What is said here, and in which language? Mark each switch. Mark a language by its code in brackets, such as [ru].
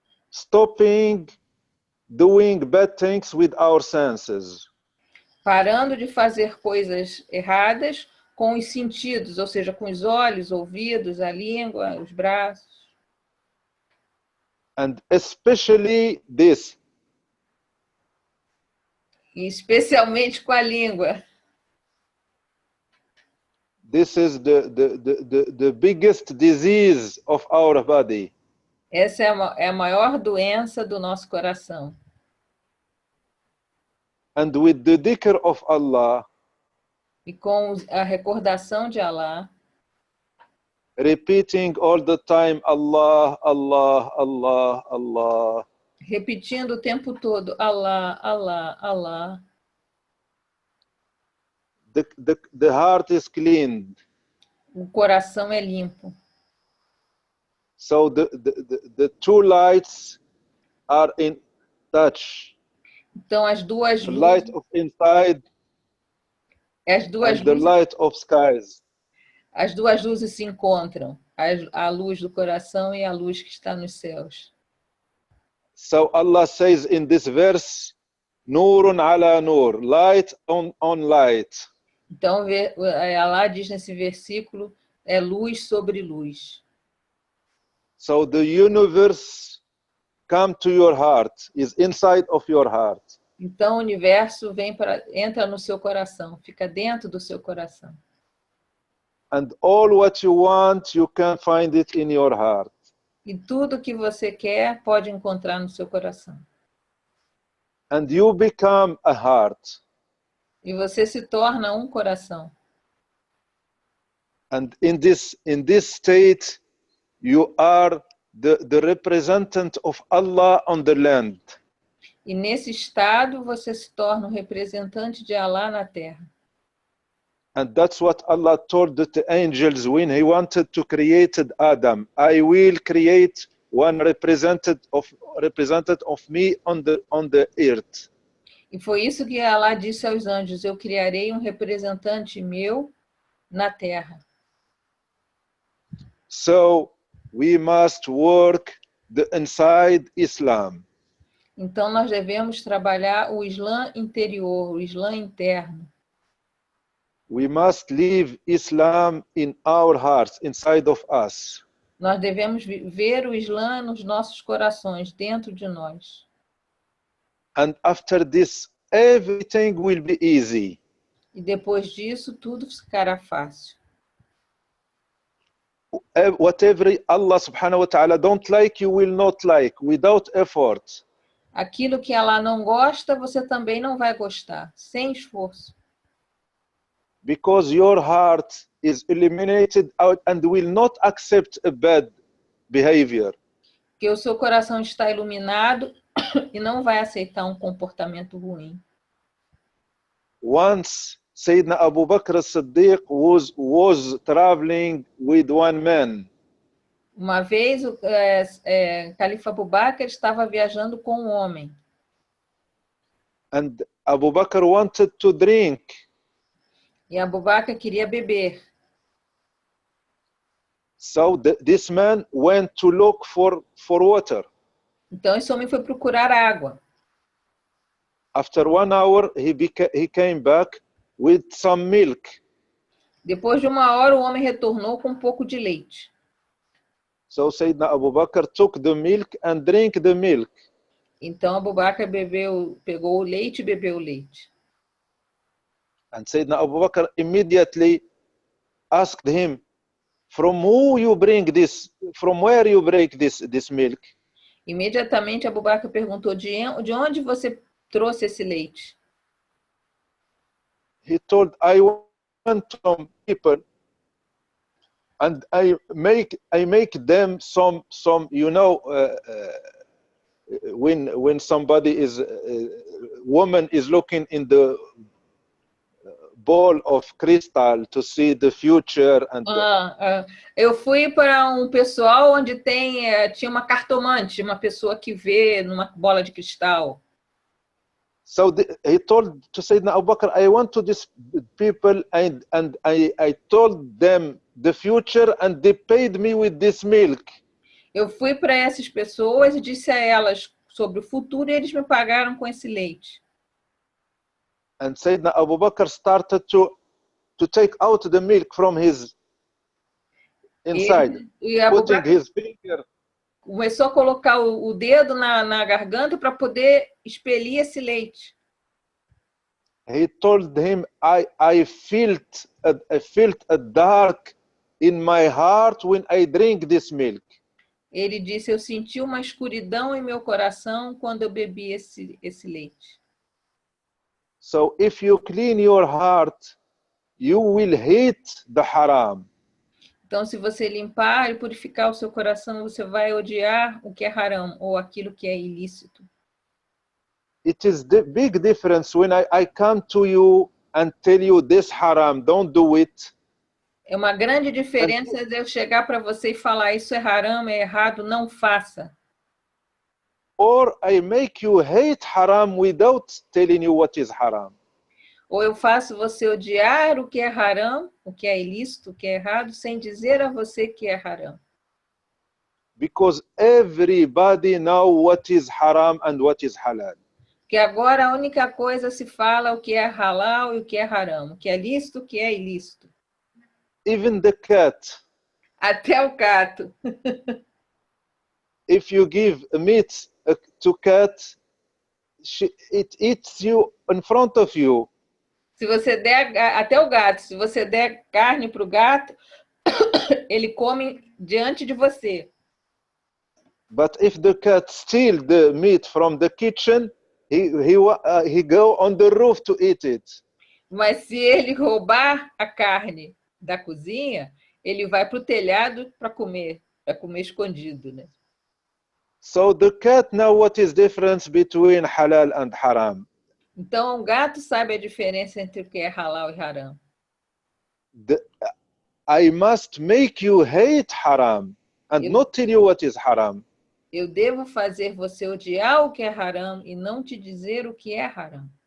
[en] Stopping doing bad things with our senses. [pt] Parando de fazer coisas erradas com os sentidos, ou seja, com os olhos, ouvidos, a língua, os braços. [en] And especially this. [pt] E especialmente com a língua. [en] This is the biggest disease of our body. [pt] Essa é a maior doença do nosso coração. [en] And with the dhikr of Allah, [pt] e com a recordação de Allah, [en] repeating all the time, Allah, Allah, Allah, Allah. [pt] Repetindo o tempo todo, Allah, Allah, Allah. [en] The heart is cleaned. [pt] O coração é limpo. [en] So the two lights are in touch. [pt] Então as duas [en] the light of inside and the light of skies. [pt] As duas luzes se encontram, a luz do coração e a luz que está nos céus. [en] So Allah says in this verse, [ar] Nurun ala nur, [en] light on light. [pt] Então Allah diz nesse versículo, é luz sobre luz. [en] So the universe come to your heart, is inside of your heart. [pt] Então o universo entra no seu coração, fica dentro do seu coração. [en] And all what you want, you can find it in your heart. [pt] E tudo que você quer pode encontrar no seu coração. [en] And you become a heart. [pt] E você se torna um coração. [en] And in this state, you are the representative of Allah on the land. [pt] E nesse estado você se torna o representante de Allah na terra. [en] And that's what Allah told the angels when He wanted to create Adam. I will create one representative of me on the earth. [pt] E foi isso que Allah disse aos anjos: eu criarei um representante meu na terra. [en] So we must work the inside Islam. [pt] Então nós devemos trabalhar o Islã interior, o Islã interno. [en] We must live Islam in our hearts, inside of us. [pt] Nós devemos ver o Islã nos nossos corações, dentro de nós. [en] And after this, everything will be easy. [pt] E depois disso, tudo ficará fácil. [en] Whatever Allah [ar] subhanahu wa ta'ala [en] don't like, you will not like, without effort. [pt] Aquilo que Allah não gosta, você também não vai gostar, sem esforço. [en] Because your heart is eliminated out and will not accept a bad behavior. [pt] Porque o seu coração está iluminado e não vai aceitar um comportamento ruim. [en] Once Sayyidina Abu Bakr as-Siddiq was traveling with one man. [pt] Uma vez o califa Abu Bakr estava viajando com um homem. [en] And Abu Bakr wanted to drink. [pt] E Abu Bakr queria beber. [en] So this man went to look for water. [pt] Então esse homem foi procurar água. [en] After 1 hour, he came back with some milk. [pt] Depois de 1 hora, o homem retornou com um pouco de leite. [en] So Sayyidina Abu Bakr took the milk and drank the milk. [pt] Então Abu Bakr pegou o leite e bebeu o leite. [en] And Sayyidina Abu Bakr immediately asked him, from who you bring this, from where you break this milk? [pt] Imediatamente Abu Bakr perguntou, de onde você trouxe esse leite? [en] He told, I went from people and I make them some you know, when somebody is woman is looking in the ball of crystal to see the future and [pt] eu fui para um pessoal onde tinha uma cartomante, uma pessoa que vê numa bola de cristal. [en] So he told to Sayyidina Abu Bakr, I went to these people and I told them the future and they paid me with this milk. [pt] Eu fui para essas pessoas e disse a elas sobre o futuro e eles me pagaram com esse leite. [en] And Sayyidina Abu Bakr started to take out the milk from his inside, putting his finger. [pt] Começou a colocar o dedo na garganta para poder expelir esse leite. [en] He told him, I felt a dark in my heart when I drink this milk. [pt] Ele disse, eu senti uma escuridão em meu coração quando eu bebi esse leite. [en] So if you clean your heart, you will hate the haram. [pt] Então, se você limpar e purificar o seu coração, você vai odiar o que é haram, ou aquilo que é ilícito. [en] It is the big difference when I come to you and tell you this haram, don't do it. [pt] É uma grande diferença de eu chegar para você e falar, isso é haram, é errado, não faça. [en] Or I make you hate haram without telling you what is haram. [pt] Ou eu faço você odiar o que é haram, o que é ilícito, o que é errado, sem dizer a você que é haram. [en] Because everybody know what is haram and what is halal. [pt] Porque agora a única coisa se fala o que é halal e o que é haram, o que é lícito, o que é ilícito. [en] Even the cat. [pt] Até o gato. [en] If you give meat to cat, it eats you in front of you. [pt] Se você der, até o gato, se você der carne para o gato, ele come diante de você. [en] But if the cat steal the meat from the kitchen, he go on the roof to eat it. [pt] Mas se ele roubar a carne da cozinha, ele vai para o telhado para comer escondido, né? [en] So the cat know what is difference between halal and haram. [pt] Então, o gato sabe a diferença entre o que é halal e haram. [en] I must make you hate haram and not tell you what is haram. [pt] Eu devo fazer você odiar o que é haram e não te dizer o que é haram.